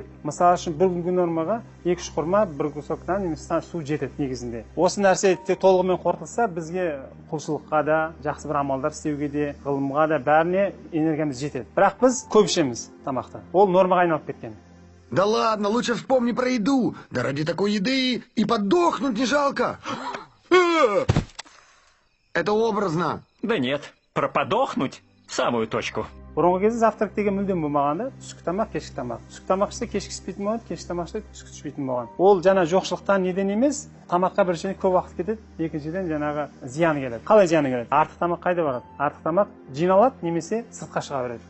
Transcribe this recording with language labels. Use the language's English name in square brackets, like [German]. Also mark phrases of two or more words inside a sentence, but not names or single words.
[Kazakh] Мысалы үшін бір күнгі нормаға 2-3 құрма, бір кусоктан немесе су жетеді негізінде. Осы нәрсе толығымен қорытылса, бізге құлшылыққа да, жақсы бір амалдар істеуге де, ғылымға да бәріне энергиямыз жетеді. Бірақ біз көп ішеміз тамақты. Ол нормаға айналып кеткен. [Russian] Да ладно, лучше вспомни про еду. Да ради такой еды и подохнуть не жалко. Это образно. Да нет, про подохнуть в самую точку. [Kazakh] Бұрынғы кезде завтрак деген мүлдем болмағанда, түскі тамақ, кешкі тамақ. Түскі тамақ ішсе кешкі іспейтін болған, кешкі тамақ ішсе түскі ішпейтін болған. Ол жаңа жоқшылықтан неден емес, тамаққа біріншіден көп уақыт кетеді, екіншіден жаңағы зияны келеді. Қалай зияны келеді? Артық тамақ қайда барады? Артық тамақ жиналады немесе сыртқа шыға береді.